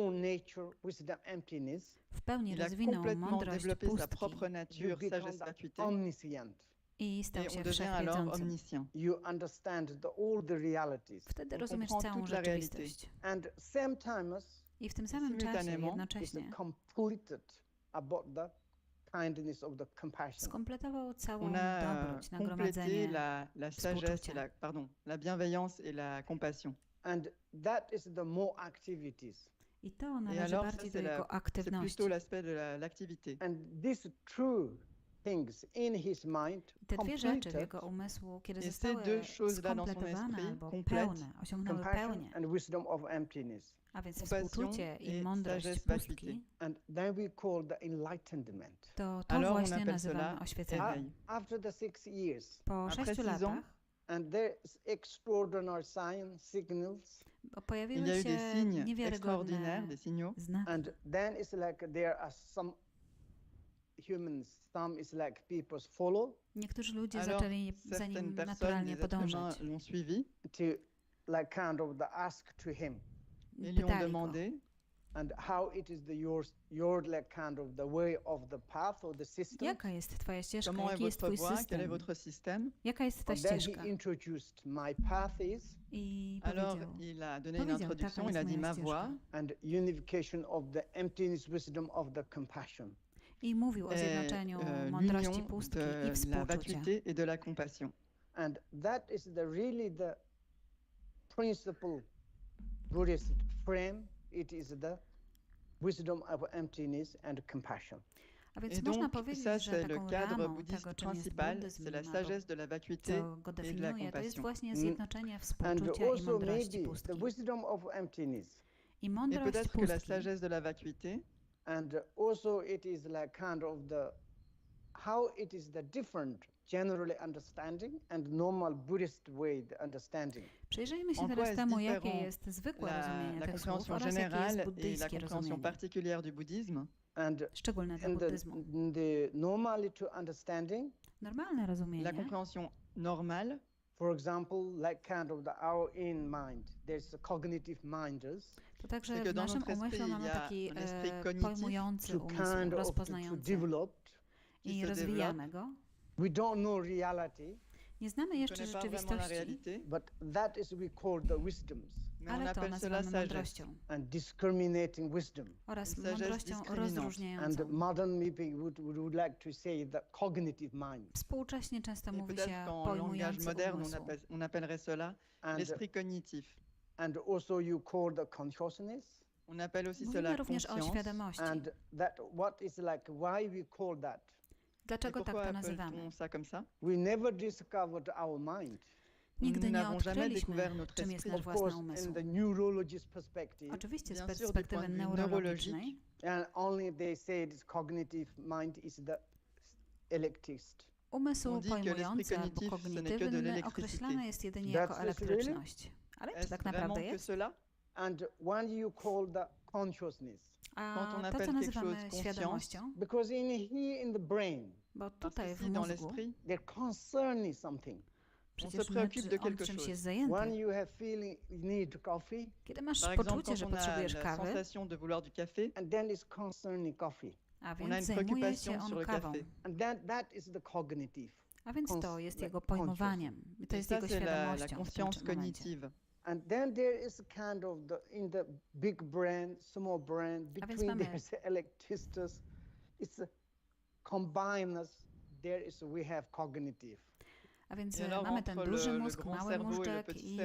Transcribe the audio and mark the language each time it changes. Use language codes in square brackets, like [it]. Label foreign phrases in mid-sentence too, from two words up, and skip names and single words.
[en] nature, wisdom, emptiness, [pl] w pełni [fr] il a [pl] rozwinął [fr] complètement [pl] mądrość [fr] développé sa [pl] pustki [fr] propre [en] you [fr] nature, [en] become [fr] sagesse, [en] the [fr] vacuité, [en] omniscient. [pl] i stał [fr] et [pl] się [fr] on devient alors [pl] wszechwiedzącym. [fr] omniscient. [en] You understand all the realities. [pl] Wtedy [fr] On [pl] rozumiesz [fr] comprend [pl] całą [fr] toute la réalité. [pl] rzeczywistość. [en] And sometimes [pl] I w tym samym czasie [fr] simultanément, [en] is [pl] jednocześnie [en] completed about the kindness of the compassion. [pl] skompletował całą [fr] On a [pl] dobroć, [fr] complété [pl] nagromadzenie [fr] la sagesse, et [pl] współczucia. [fr] la bienveillance et la compassion. [en] And that is the more activities. [pl] I to [fr] Et [pl] należy [fr] alors, [pl] bardziej [fr] ça, [pl] do jego [fr] c'est [pl] aktywności. [fr] plutôt l'aspect de l'activité. [en] And these true things in his mind [pl] Te dwie rzeczy w [en] completed [pl] jego umysłu, kiedy [fr] Et ces [pl] zostały [fr] deux choses-là dans son [pl] skompletowane [fr] esprit [pl] albo [fr] complètent [pl] pełne, osiągnęły [en] compassion [pl] pełnię, [en] and wisdom of emptiness. [pl] a więc [fr] compassion [pl] współczucie i [fr] et [pl] mądrość [fr] sagesse [pl] pustki, [en] And then we call the enlightenment. [pl] to [fr] Alors, on [pl] właśnie [fr] appelle [pl] nazywamy [fr] cela [pl] oświeceniem. [fr] éveil. [en] After the 6 years, [pl] Po [fr] Après 6 [pl] 6 latach [en] and there's extraordinary signals, [fr] Il y [pl] pojawiły [fr] a eu des [pl] się [fr] signes [pl] niewiarygodne [fr] extraordinaires, des signaux. [pl] znaki. [en] and then it's like there are some humans, some is like people's follow [pl] Niektórzy ludzie [fr] Alors, [pl] zaczęli za [fr] certaines [pl] nim [fr] personnes, [pl] naturalnie [fr] des êtres humains [pl] podążać. [fr] l'ont suivi [en] to like kind of the ask to him [fr] et lui ont [pl] Pytali go, [fr] demandé [en] and how it is the your like kind of the way of the path or the system. [pl] jaka jest twoja ścieżka, [fr] comment est [pl] jaki jest [fr] votre [pl] twój [fr] voie, quel est [pl] system, [fr] votre système. [pl] jaka jest ta [en] And then [pl] ścieżka. [en] he introduced my path is [pl] I [fr] Alors, [pl] powiedział, [fr] il a donné une [pl] taka [fr] introduction, il [pl] jest [fr] a dit [pl] moja [fr] ma [pl] ścieżka. [fr] voie. [en] and unification of the emptiness wisdom of the compassion. [pl] I mówił o [fr] est, [pl] zjednoczeniu mądrości [fr] l'union [pl] pustki [fr] de [pl] i [fr] la [pl] współczucia. [fr] vacuité et de la compassion. [en] And that is really the principal Buddhist frame. It is the wisdom of emptiness and compassion. [pl] A więc [fr] Et [pl] można [fr] donc, [pl] powiedzieć, [fr] ça [pl] że [fr] c'est le [pl] taką [fr] cadre [pl] ramą [fr] bouddhiste [pl] tego, czym jest [fr] principal, [pl] buddyzm, [fr] c'est la [pl] albo [fr] sagesse de la vacuité [pl] co go [fr] et de la [pl] definiuje, to jest [fr] compassion. [pl] właśnie zjednoczenie [en] And [pl] współczucia i [en] also [pl] mądrości [en] maybe [pl] pustki. [en] the wisdom of emptiness. [pl] I [fr] Et [pl] mądrość [fr] peut-être que la [pl] pustki, [fr] sagesse de la vacuité, [en] And also it is like kind of the how it is the different generally understanding and normal Buddhist way the understanding. [pl] przyjrzyjmy się [fr] En quoi [pl] teraz [fr] est [pl] temu, jakie [fr] différent [pl] jest zwykłe [fr] la [pl] rozumienie tych słów [fr] compréhension [pl] oraz jakie jest [fr] générale et la [pl] buddyjskie [fr] compréhension [pl] rozumienie, [fr] particulière du bouddhisme. [en] And [pl] szczególne dla [en] in [pl] buddyzmu. [en] the normally to understanding, [pl] Normalne [fr] La [pl] rozumienie, [fr] compréhension normale, [en] for example, like kind of our in mind, there's a cognitive minders [pl] to także [fr] c'est que [pl] w [fr] dans [pl] naszym [fr] notre esprit, [pl] umyśle [fr] il y [pl] mamy [fr] a [pl] taki [fr] un esprit cognitif [pl] pojmujący to umysł, [en] kind of to [pl] rozpoznający [en] develop. [fr] qui [pl] i [fr] se [pl] rozwijamy go. [en] We don't know reality, [pl] Nie znamy [fr] on ne [pl] jeszcze [fr] connaît pas vraiment la [pl] rzeczywistości, [fr] réalité, [en] but that is we call the wisdoms [fr] mais on [pl] ale to [fr] appelle cela [pl] nazywamy [fr] sagesse. [pl] mądrością [en] and discriminating wisdom. [pl] oraz [fr] Sagesse [pl] mądrością [fr] dyskryminante. [pl] rozróżniającą. [en] And modern people would like to say the cognitive mind. [pl] Współcześnie często [fr] Et [pl] mówi [fr] peut-être [pl] się [fr] qu'en langage [pl] pojmujący [fr] moderne, [pl] umysł. [fr] on appellerait cela [en] And, [fr] l'esprit cognitif. [en] and also you call the consciousness. [fr] On appelle aussi [pl] Mówimy [fr] cela [pl] również o [fr] conscience. [pl] świadomości. [en] And that what is like why we call that? [fr] Et [pl] Dlaczego tak [fr] pourquoi [pl] to nazywamy? [fr] appelle-t-on ça comme ça? [en] We never discovered our mind. [pl] Nigdy [fr] Nous [pl] nie [fr] n'avons jamais [pl] odkryliśmy, [fr] découvert notre [pl] czym jest [fr] esprit. [pl] nasz [en] Of [pl] własny [en] course, [pl] umysł. [en] in the neurologist perspective, [pl] Oczywiście z [fr] Bien sûr, du [pl] perspektywy [fr] point de vue [pl] neurologicznej, [en] and only they say this cognitive mind is the electricity. [pl] umysł [fr] On dit que [pl] pojmujący [fr] l'esprit [pl] albo [fr] cognitif, ce n'est que de [pl] kognitywny [fr] l'électricité. [pl] określany jest jedynie [en] That's [pl] jako [en] it, [pl] elektryczność. Ale czy [fr] Est-ce [pl] tak [fr] vraiment [pl] naprawdę [fr] que [pl] jest? [fr] cela? [en] And when you call the consciousness, [fr] Quand on [pl] A to, [fr] appelle [pl] co [fr] quelque [pl] nazywamy [fr] chose conscience, [pl] świadomością, [en] because here in the brain, [pl] bo [fr] Parce [pl] tutaj [fr] que [pl] w [fr] si dans [pl] mózgu [fr] l'esprit, [en] they're concerning something. [pl] przecież [fr] se préoccupe de [pl] on [fr] quelque [pl] czymś [fr] chose. [pl] jest [en] When [pl] zajęty. [en] you have feeling you need coffee, [pl] Kiedy masz [fr] par exemple, [pl] poczucie, [fr] quand [pl] że [fr] on a [pl] potrzebujesz [fr] la [pl] kawy, [fr] sensation de vouloir du café, [en] and then it's concerning coffee. [pl] a [fr] on a [pl] więc [fr] une [pl] zajmuje [fr] préoccupation [pl] się [fr] sur [pl] on [fr] le [pl] kawą. [fr] café. [en] And that is the cognitive. [pl] A więc to jest jego [en] conscious. [pl] pojmowaniem. I to [fr] Et [pl] jest [fr] ça, [pl] jego [fr] c'est la [pl] świadomością w tym [fr] conscience [pl] momencie. [fr] cognitive. [en] And then there is a kind of in the big brain, small brain, [pl] A więc [en] between [pl] mamy- [en] there's electricity. It's a combined. We have cognitive. [pl] A więc [fr] I alors, [pl] mamy ten [fr] entre [pl] duży [fr] le [pl] mózg, [fr] grand [pl] mały [fr] cerveau et le [pl] móżdżek [fr] petit [pl] i